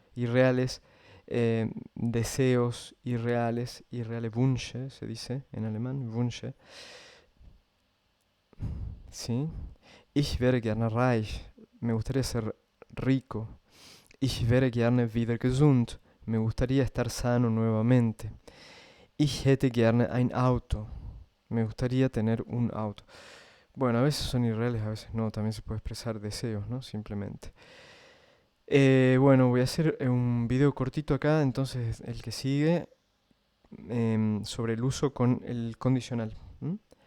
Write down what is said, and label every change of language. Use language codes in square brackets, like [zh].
[es] irreales, deseos irreales, [de] irreale Wünsche, [es] se dice en alemán, Wünsche, ¿sí? [de] Ich wäre gerne reich, [es] me gustaría ser rico. [de] Ich wäre gerne wieder gesund, [es] me gustaría estar sano nuevamente. [de] Ich hätte gerne ein Auto, [es] me gustaría tener un auto. Bueno, a veces son irreales, a veces no, también se puede expresar deseos, ¿no? Simplemente. Bueno, voy a hacer un video cortito acá, entonces el que sigue sobre el uso con el condicional. ¿M?